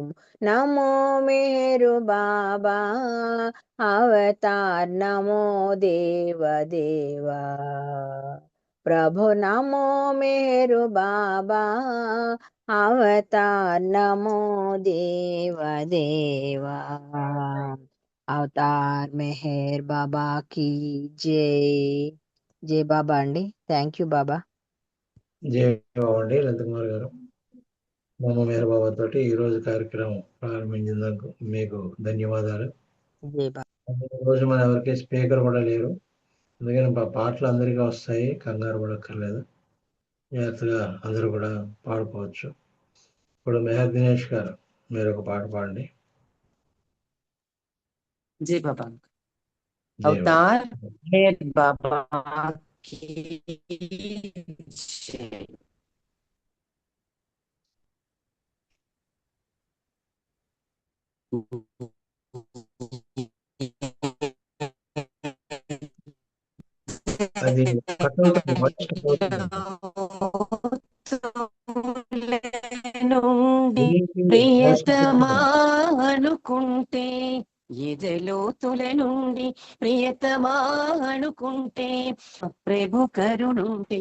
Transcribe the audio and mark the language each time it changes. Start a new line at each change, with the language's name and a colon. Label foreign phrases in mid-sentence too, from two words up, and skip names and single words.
Telugu: నమో మెహరు బాబా అవతార్ నమో దేవ దేవా।
Hindi: प्रभु नमो मेहरु बाबा अवतार नमो देव देवा। अवतार मेहर बाबा की जय।
Telugu: జై బాబా అండి,
English: thank you
Telugu: బాబా. జై బాబా అండి. లలిత కుమార్ గారు నమో మెహర్ బాబాతో ఈ రోజు కార్యక్రమం ప్రారంభించినందుకు మీకు ధన్యవాదాలు. జై బాబా. ఈ రోజు మన ఎవరికి స్పీకర్ కూడా లేరు, అందుకని పాటలు అందరికీ వస్తాయి, కంగారు పడక్కర్లేదు, జాగ్రత్తగా అందరూ కూడా పాడుకోవచ్చు. ఇప్పుడు మెహర్ దినేష్ గారు మీరు ఒక పాట పాడండి.
Hindi: जय बाबा।
Telugu: జై బాబా.
Hindi: अवतार मेहर बाबा की जय।
Telugu: అది కట్ అవుతుంది, వాయిస్ కట్ అవుతుంది. నుండి ప్రియతమా అనుకుంటే ఎదలోతుల నుండి ప్రియతమా అనుకుంటే ప్రభు కరుణుంటే।